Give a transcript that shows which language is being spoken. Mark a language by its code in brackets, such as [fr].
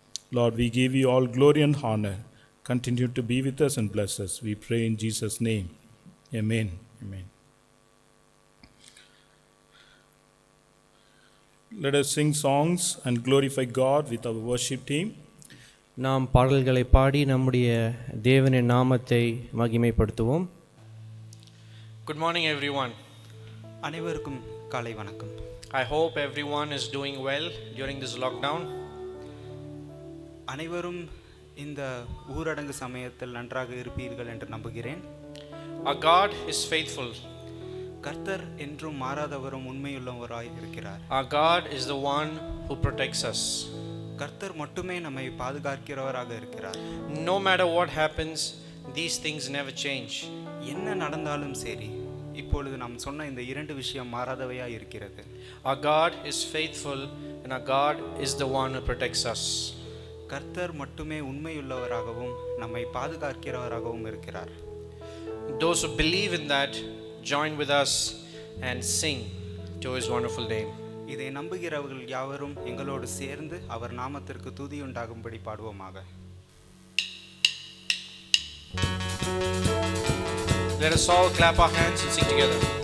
[en] Lord, we give you all glory and honor. Continue to be with us and bless us. We pray in Jesus' name. Amen. Amen. Let us sing songs and glorify God with our worship team. [ta] நாம் பாடல்களை பாடி நம்முடைய தேவனின் நாமத்தை மகிமைப்படுத்துவோம். [en] Good morning everyone. [ta] அனைவருக்கும் காலை வணக்கம். [en] I hope everyone is doing well during this lockdown. [ta] அனைவரும் இந்த ஊரடங்கு சமயத்தில் நன்றாக இருப்பீர்கள் என்று நம்புகிறேன். [en] Our God is faithful. [ta] கர்த்தர் என்றும் மாறாதவரும் உண்மையுள்ளவராய் இருக்கிறார். [en] Our God is the one who protects us. [ta] கர்த்தர் மட்டுமே நம்மை பாதுகாக்கிறவராக இருக்கிறார். [en] No matter what happens, these things never change. [ta] என்ன நடந்தாலும் சரி, இப்பொழுது நாம் சொன்ன இந்த இரண்டு விஷயம் மாறாதவையாக இருக்கிறது. [en] Our God is faithful and our God is the one who protects us. [ta] கர்த்தர் மட்டுமே உண்மையுள்ளவராகவும் நம்மை பாதுகாக்கிறவராகவும் இருக்கிறார். [en] Those who believe in that, join with us and sing to his wonderful name. [ta] இதை நம்புகிறவர்கள் யாவரும் எங்களோடு சேர்ந்து அவர் நாமத்திற்கு துதி உண்டாகும்படி பாடுவோமாக. [en] Let us all clap our hands and sing together.